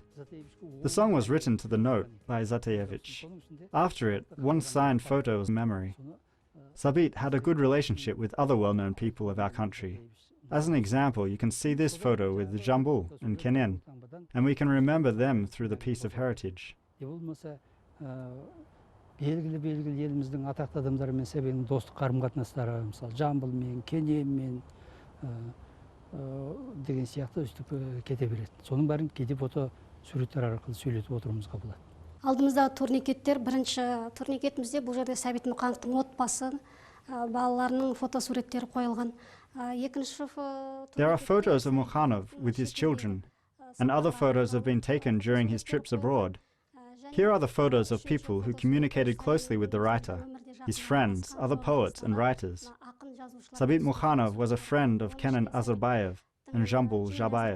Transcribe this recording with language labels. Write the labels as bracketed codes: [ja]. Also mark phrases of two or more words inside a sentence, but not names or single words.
[en] The song was written to the note by Zatayevich. After it, one signed photo was memory. Sabit had a good relationship with other well-known people of our country. As an example, you can see this photo with Jambul and Kenen, and we can remember them through the piece of heritage. [kk] Белгілі еліміздің атақты адамдарымен Сәбенің достық қарым-қатынастары, мысалы Жамбылмен, Кененмен деген сияқты өстіп кете береді. Соның бәрін кейде фото суреттер арқылы сөйлетіп отыруымызға болады. Алдымыздағы турникеттер, бірінші турникетімізде бұл жерде Сәбит Мұқановтың отбасы, балаларының фотосуреттері қойылған. [en] There are photos of Mukhanov with his children, and other photos have been taken during his trips abroad. Here are the photos of people who communicated closely with the writer, his friends, other poets and writers. Sabit Mukhanov was a friend of Kenan Azarbayev and Jambul Jabayev.